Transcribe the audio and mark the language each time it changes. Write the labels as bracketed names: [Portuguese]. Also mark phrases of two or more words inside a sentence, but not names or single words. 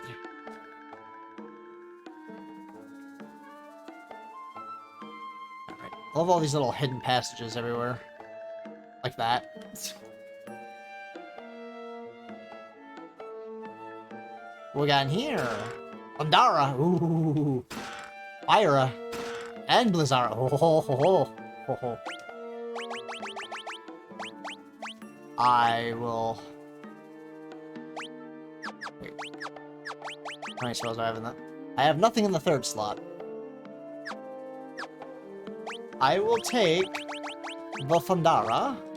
[English] Alright. I love all these little hidden passages everywhere. Like that. What we got in here? Pandara. Ooh. Fyra. And Blizzara. Oh, ho, ho, ho, ho, ho. I will... Wait. How many spells do I have in that? I have nothing in the third slot. I will take the Fandara.